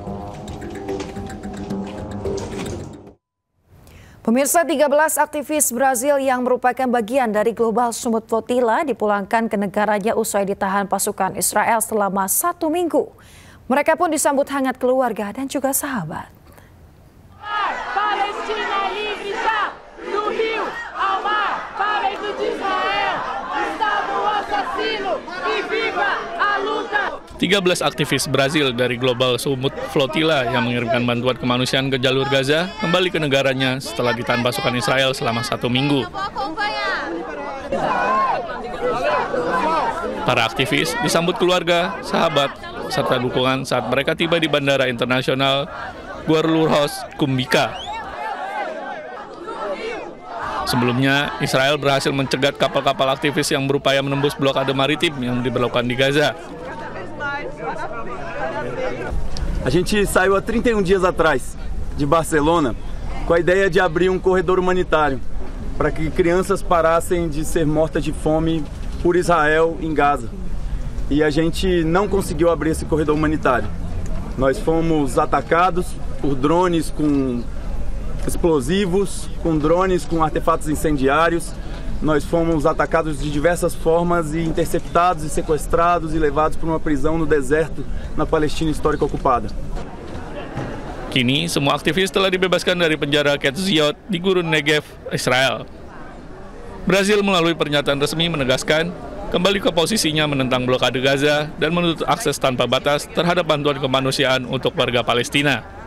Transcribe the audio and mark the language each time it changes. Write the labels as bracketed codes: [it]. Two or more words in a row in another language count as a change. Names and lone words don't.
[id] Pemirsa, 13 aktivis Brazil yang merupakan bagian dari Global Summit Flotilla dipulangkan ke negaranya usai ditahan pasukan Israel selama 1 minggu. Mereka pun disambut hangat keluarga dan juga sahabat. [pt] Palestina livre já, do rio ao mar, para de Israel, Estado assassino e viva a luta. [id] 13 aktivis Brazil dari Global Summit Flotilla yang mengirimkan bantuan kemanusiaan ke jalur Gaza kembali ke negaranya setelah ditahan pasukan Israel selama 1 minggu. Para aktivis disambut keluarga, sahabat, serta dukungan saat mereka tiba di Bandara Internasional Guarulhos Kumbika. Sebelumnya, Israel berhasil mencegat kapal-kapal aktivis yang berupaya menembus blokade maritim yang diberlakukan di Gaza. [pt] A gente saiu há 31 dias atrás de Barcelona com a ideia de abrir corredor humanitário para que crianças parassem de ser mortas de fome por Israel em Gaza. E a gente não conseguiu abrir esse corredor humanitário. Nós fomos atacados por drones com explosivos, com drones, com artefatos incendiários. Nós fomos atacados de diversas formas e interceptados e sequestrados e levados para uma prisão no deserto na Palestina histórica ocupada. [id] Kini, semua aktivis telah dibebaskan dari penjara Ketziot di Gurun Negev, Israel. Brasil melalui pernyataan resmi menegaskan kembali ke posisinya menentang blokade Gaza dan menutup akses tanpa batas terhadap bantuan kemanusiaan untuk warga Palestina.